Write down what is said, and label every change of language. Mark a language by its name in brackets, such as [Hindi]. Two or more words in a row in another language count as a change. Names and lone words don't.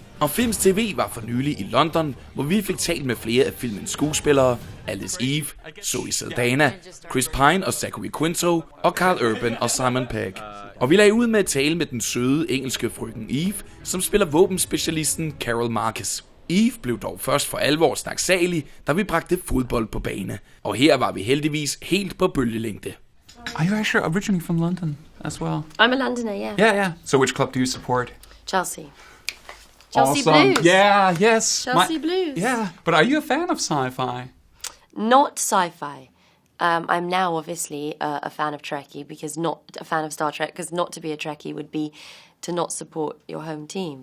[Danish] Og Filmz TV var for nylig i London, hvor vi fik talt med flere af filmens skuespillere, Alice Eve, Zoe Saldana, Chris Pine og Zachary Quinto, og Karl Urban og Simon Pegg. Og vi lagde ud med at tale med den søde engelske frøken Eve, som spiller våbenspecialisten Carol Marcus. Eve blev dog først for alvor snaksalig, da vi bragte fodbold på bane. Og her var vi heldigvis helt på bølgelængde. [English] Are you actually originally from London as well? I'm a Londoner, yeah. Yeah. So which club do you support? Chelsea Awesome. Blues. Yeah, yes. Chelsea Blues. Yeah, but are you a fan of sci-fi? Not sci-fi. I'm now obviously a fan of Trekkie, because not a fan of Star Trek, because not to be a Trekkie would be to not support your home team.